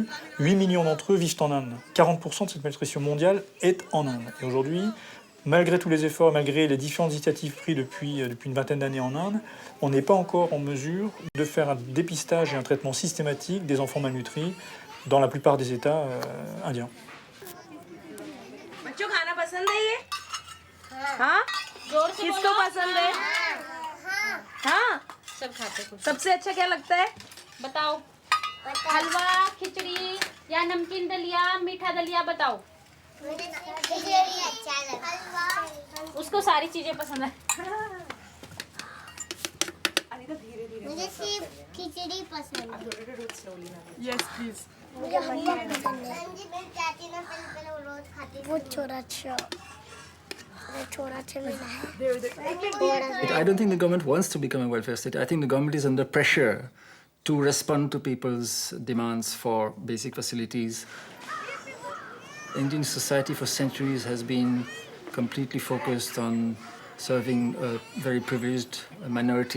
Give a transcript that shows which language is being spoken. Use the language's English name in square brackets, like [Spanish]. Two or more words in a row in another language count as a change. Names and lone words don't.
[French] 8 millions d'entre eux vivent en Inde. 40% de cette malnutrition mondiale est en Inde. Et aujourd'hui, malgré tous les efforts, malgré les différentes initiatives prises depuis une vingtaine d'années en Inde, on n'est pas encore en mesure de faire un dépistage et un traitement systématique des enfants malnutris dans la plupart des États indiens. [Hindi] किसको पसंद है? हाँ? सब खाते हैं। सबसे अच्छा क्या लगता है? बताओ। हलवा, खिचड़ी या नमकीन दलिया, मीठा दलिया बताओ। मुझे खिचड़ी अच्छा लगता है। उसको सारी चीजें पसंद है। मुझे सिर्फ खिचड़ी पसंद है। [English] Yes, please. [Hindi] मुझे हलवा पसंद है। मेरी चाची ना पहले वो रोज खाती थी। वो छोरा अच्छा। [English] I don't think the government wants to become a welfare state. I think the government is under pressure to respond to people's demands for basic facilities. Indian society for centuries has been completely focused on serving a very privileged minority.